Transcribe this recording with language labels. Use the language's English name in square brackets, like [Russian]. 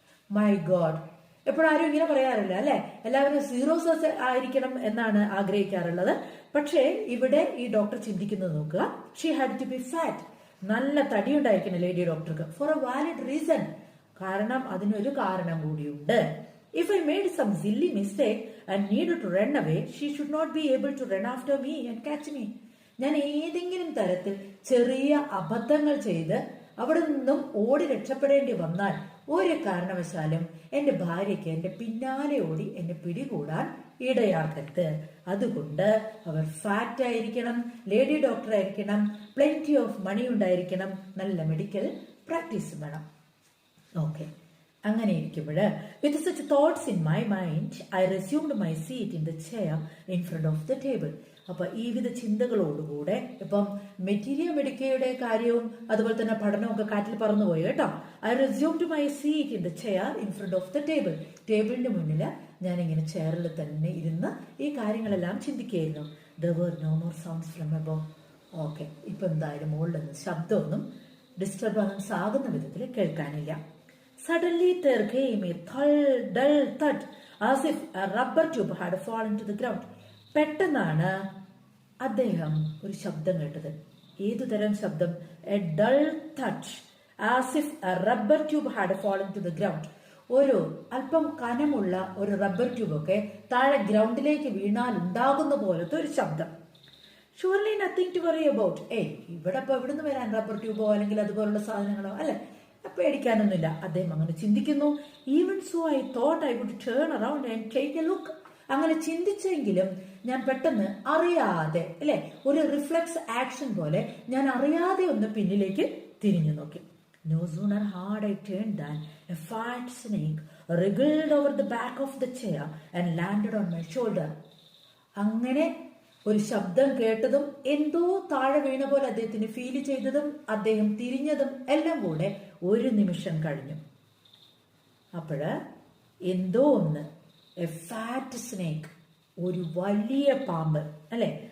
[Malayalam] My God, എപ്പോഴാരും ഇങ്ങനെ പറയാറില്ല അല്ലെ. എല്ലാവരും സീറോസ് ആയിരിക്കണം എന്നാണ് ആഗ്രഹിക്കാറുള്ളത്. പക്ഷേ ഇവിടെ ഈ ഡോക്ടർ ചിന്തിക്കുന്നത് നോക്കുക. [English] she had to be fat, [Malayalam] നല്ല തടി ഉണ്ടായിരിക്കണം ലേഡി ഡോക്ടർക്ക്. [English] for a valid reason, [Malayalam] കാരണം അതിനൊരു കാരണം കൂടിയുണ്ട്. [English] If I made some silly mistake and needed to run away, she should not be able to run after me and catch me. [Malayalam] ഞാൻ ഏതെങ്കിലും തരത്തിൽ ചെറിയ അബദ്ധങ്ങൾ ചെയ്ത് അവിടെ നിന്നും ഓടി രക്ഷപ്പെടേണ്ടി വന്നാൽ ഒരു കാരണവശാലും എന്റെ ഭാര്യയ്ക്ക് എന്റെ പിന്നാലെ ഓടി എന്നെ പിടികൂടാൻ ഇടയാക്കരുത്. അതുകൊണ്ട് അവർ ഫാറ്റ് ആയിരിക്കണം, ലേഡി ഡോക്ടർ ആയിരിക്കണം, [English] plenty of money [Malayalam] ഉണ്ടായിരിക്കണം, നല്ല മെഡിക്കൽ പ്രാക്ടീസ് വേണം. ഓക്കെ, അങ്ങനെ ഇരിക്കുമ്പോൾ [English] With such thoughts in my mind I resumed my seat in the chair in front of the table. [Malayalam] അപ്പൊ ഈ വിധ ചിന്തകളോടുകൂടെ ഇപ്പം മെറ്റീരിയൽ മെഡിക്കയുടെ കാര്യവും അതുപോലെ തന്നെ പഠനവും ഒക്കെ കാറ്റിൽ പറന്നുപോയി കേട്ടോ. [English] I resumed my seat in the chair in front of the table. [Malayalam] ടേബിളിന്റെ മുന്നിൽ ഞാൻ ഇങ്ങനെ ചെയറിൽ തന്നെ ഇരുന്ന് ഈ കാര്യങ്ങളെല്ലാം ചിന്തിക്കുകയായിരുന്നു. [English] There were no more sounds from above. [Malayalam] Okay, ഇപ്പൊ എന്തായാലും മുകളിൽ നിന്ന് ശബ്ദമൊന്നും ഡിസ്റ്റർബൻസ് ആകുന്ന വിധത്തിൽ കേൾക്കാനില്ല. [English] Suddenly there came a dull thud as if a rubber tube had fallen to the ground. [Malayalam] പെട്ടെന്നാണ് അദ്ദേഹം ഒരു ശബ്ദം കേട്ടത്. ഏതുതരം ശബ്ദം? [English] A dull thud as if a rubber tube had fallen to the ground. [Malayalam] ഒരു അല്പം കനമുള്ള ഒരു റബ്ബർ ട്യൂബ് ഒക്കെ താഴെ ഗ്രൗണ്ടിലേക്ക് വീണാൽ ഉണ്ടാകുന്ന പോലത്തെ ഒരു ശബ്ദം. [English] Surely nothing to worry about. [Malayalam] ഇവിടെ ഇപ്പൊ എവിടുന്ന് വരാൻ റബ്ബർ ട്യൂബോ അല്ലെങ്കിൽ അതുപോലുള്ള സാധനങ്ങളോ അല്ലെ, പേടിക്കാനൊന്നുമില്ല. അദ്ദേഹം അങ്ങനെ ചിന്തിക്കുന്നു. [English] Even so I thought I would turn around and take a look. [Malayalam] അങ്ങനെ ചിന്തിച്ചെങ്കിലും ഞാൻ പെട്ടെന്ന് അറിയാതെ അല്ലെ, ഒരു റിഫ്ലെക്സ് ആക്ഷൻ പോലെ ഞാൻ അറിയാതെ ഒന്ന് പിന്നിലേക്ക് തിരിഞ്ഞു നോക്കി. [English] No sooner had I turned than a fat snake wriggled over the back of the chair and landed on my shoulder. [Malayalam] അങ്ങനെ ഒരു ശബ്ദം കേട്ടതും എന്തോ താഴെ വീണ പോലെ അദ്ദേഹത്തിന് ഫീൽ ചെയ്തതും അദ്ദേഹം തിരിഞ്ഞതും എല്ലാം കൂടെ ഒരു നിമിഷം കഴിഞ്ഞു. അപ്പോഴ് എന്തോ ഒന്ന്, [English] a fat snake, [Malayalam] ഒരു വലിയ പാമ്പ് അല്ലെ,